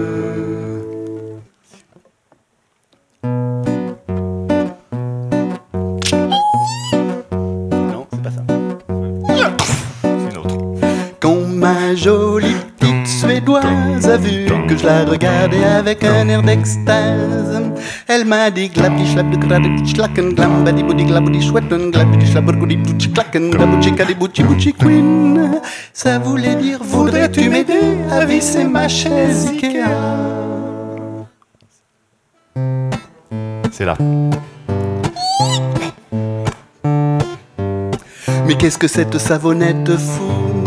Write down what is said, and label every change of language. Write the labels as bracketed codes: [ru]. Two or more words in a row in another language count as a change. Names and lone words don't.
[fr] Non, c'est pas ça. C'est une autre. Quand ma jolie petite Suédoise a vu que je la regardais avec un air d'extase, elle m'a dit glapti schlap de grade schlacken glam badi budi glabudi chouetten glapti schlapurgudi tuchi klacken glabuchi kadibuchi buchi queen. Ça voulait dire voudrais-tu m'aider à visser ma chaise Ikea. C'est là. Mais qu'est-ce que cette savonnette fout